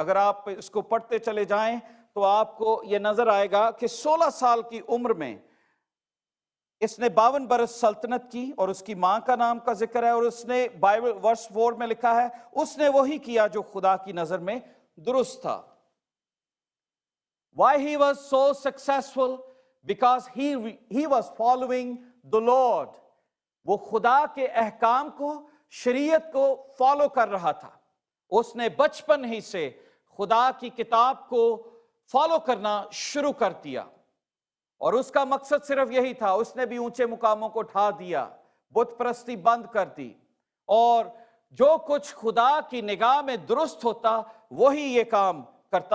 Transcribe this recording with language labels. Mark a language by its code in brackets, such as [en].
[ur] اگر آپ اس کو پڑھتے چلے جائیں تو آپ کو یہ نظر آئے گا کہ 16 سال کی عمر میں اس نے 52 برس سلطنت کی اور اس کی ماں کا نام کا ذکر ہے اور اس نے بائبل ورس 4 میں لکھا ہے اس نے وہی کیا جو خدا کی نظر میں درست تھا. [en] Why he was so successful? Because he was following the Lord. [ur] وہ خدا کے احکام کو، شریعت کو فالو کر رہا تھا. اس نے بچپن ہی سے خدا کی کتاب کو فالو کرنا شروع کر دیا اور اس کا مقصد صرف یہی تھا. اس نے بھی اونچے مقاموں کو اٹھا دیا، بت پرستی بند کر دی اور جو کچھ خدا کی نگاہ میں درست ہوتا وہی یہ کام کرتا.